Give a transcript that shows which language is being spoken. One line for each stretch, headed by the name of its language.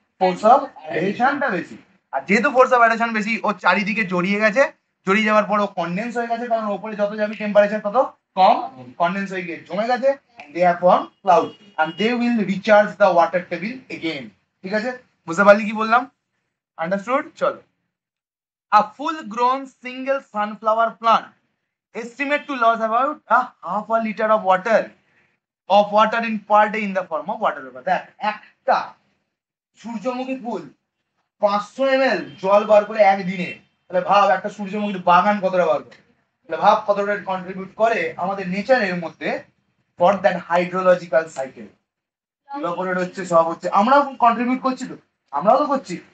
Bangla: Force of অ্যাডিশনটা বেশি। আর যেহেতু force of addition বেশি, ও চারিদিকে জড়িয়ে গেছে। জড়িয়ে যাওয়ার পর ও কনডেন্স হয়ে গেছে, কারণ উপরে যত যাবে টেম্পারেচার তত কম, কনডেন্স হয়ে গিয়ে জমে গেছে।
English: They are form cloud and they will recharge the water table again.
Bangla: ঠিক আছে? বুঝতে পারলি কি বললাম? আন্ডারস্টুড? চলো।
English: A full grown single sunflower plant estimate to lose about a half a liter of water in per day in the form of water vapor.
Bangla: দেখ, একটা সূর্যমুখী ফুল 500 ml জল বার করে একদিনে। তাহলে ভাব একটা সূর্যমুখীর বাগান কতটা বার করে। তাহলে ভাব কতটা কন্ট্রিবিউট করে আমাদের নেচারের মধ্যে
English: For that hydrological cycle.
Bangla: Evaporate হচ্ছে, সব হচ্ছে, আমরাও কন্ট্রিবিউট করছি তো, আমরাও তো করছি।